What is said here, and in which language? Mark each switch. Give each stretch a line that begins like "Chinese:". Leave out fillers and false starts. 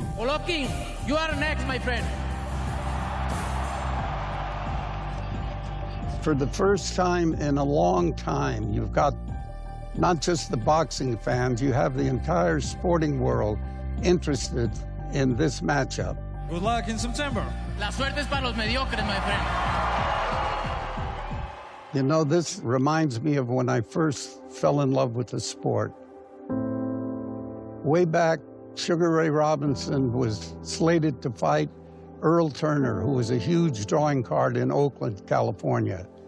English: Golovkin, you are next, my friend. For the first time in a long time, you've got not just the boxing fans, you have the entire sporting world interested in this matchup. Good luck in September.
Spanish: La suerte es para los mediocres,
English: my friend. You know, this reminds me of when I first fell in love with the sport. Way back, Sugar Ray Robinson was slated to fight Earl Turner, who was a huge drawing card in Oakland, California.